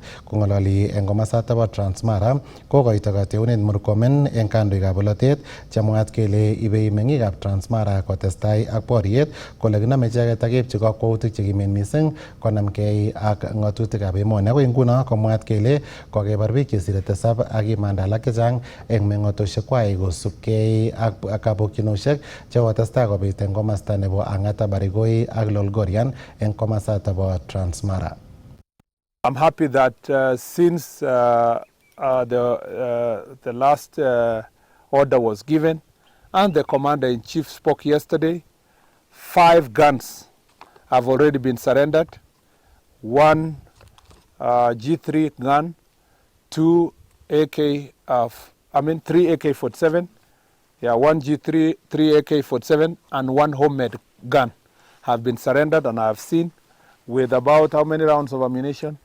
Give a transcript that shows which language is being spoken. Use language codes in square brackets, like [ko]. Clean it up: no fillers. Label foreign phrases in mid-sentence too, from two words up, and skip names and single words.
[kln] Kong'ololi eng komasato bo Transmara kokoito kateunet Murkomen eng kandoikab bolotet chemwaat kele ibei meng'ikab Transmara kotestai ak boriet kole kiname icheket ak keipchi kakwautik chekimen mising konamgei ak ng'atutikab emoni. Akoi nguno komwaat kele kokebar biik chesire tisab ak kimanda alak chechang eng meng'otoshekwai kosubkei ak kabokyinoshek chekotestai kobit eng komasta nebo Ang'ata, Barigoi ak Lolgorian eng komasato bo Transmara. [en] I'm happy that since the last order was given and the commander-in-chief spoke yesterday, 5 guns have already been surrendered. 1 G3 gun, 2 3 AK-47, 1 G3, 3 AK-47, and 1 homemade gun have been surrendered, and I have seen with about how many rounds of ammunition?